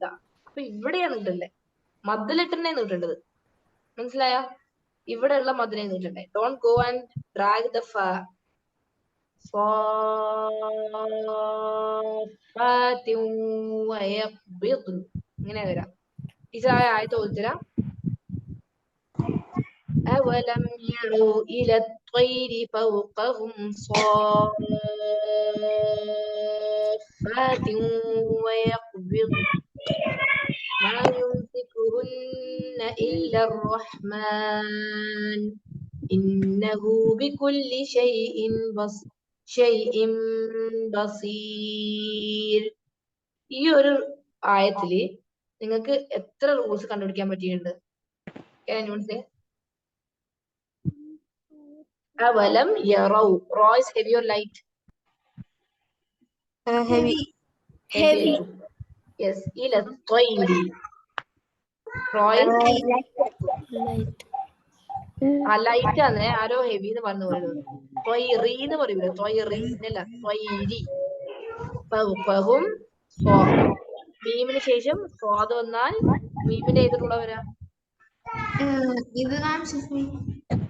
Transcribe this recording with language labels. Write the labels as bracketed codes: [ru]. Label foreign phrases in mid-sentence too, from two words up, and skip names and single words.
[ml] അപ്പൊ ഇവിടെയാണ് നീട്ടണ്ടേ, മദ് ലെറ്ററിനെ നീട്ടേണ്ടത്. മനസ്സിലായ? ഇവിടെയുള്ള മദ്ദിനെ നീട്ടണ്ടേ. [en] don't go and drag the [ml] ഇങ്ങനെ വരാം. ടീച്ചർ ആയത്ത് ഓദിത്തരാം. [ar] أولم يروا إلى الطير فوقهم صافات ويقبضن ما يمسكهن إلا الرحمن إنه بكل شيء بصير. [ml] ഈ ഒരു ആയത്തില് നിങ്ങൾക്ക് എത്ര റൂൾസ് കണ്ടുപിടിക്കാൻ പറ്റിയിട്ടുണ്ട്? [ar] أولم يروا. [en] റോ is heavy or light? Heavy. Yes. [ar] إلى الطير. [en] റോ is light ആണ്. [ml] ആരോ ഹെവി എന്ന് പറഞ്ഞു പറയുന്നത്. ത്വയ്രി എന്ന് പറയൂല, ത്വയ്രി അല്ല, ത്വയ്രി. [ar] فوقهم صاد. [ml] മീമിന് ശേഷം സ്വാദ് വന്നാൽ മീമിന്റെ ഏത് റൂളാ വരാ?